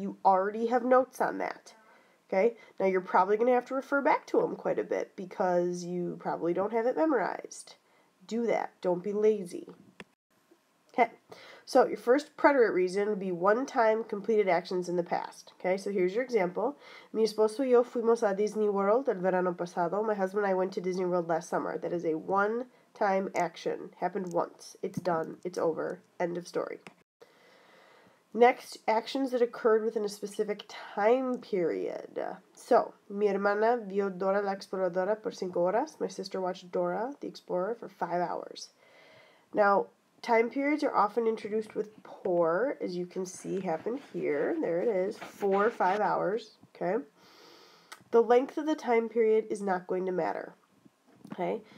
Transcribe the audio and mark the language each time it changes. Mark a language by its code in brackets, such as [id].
[en] You already have notes on that. Okay, now you're probably going to have to refer back to them quite a bit because you probably don't have it memorized. Do that. Don't be lazy. Okay, so your first preterite reason would be one-time completed actions in the past. Okay, so here's your example. [es] Mi esposo y yo fuimos a Disney World el verano pasado. [en] My husband and I went to Disney World last summer. That is a one-time action. Happened once. It's done. It's over. End of story. Next, actions that occurred within a specific time period. So, [es] mi hermana vio Dora la Exploradora por 5 horas. [en] My sister watched Dora the Explorer for 5 hours. Now, time periods are often introduced with por, as you can see happen here. There it is, 4 or 5 hours, okay? The length of the time period is not going to matter, okay?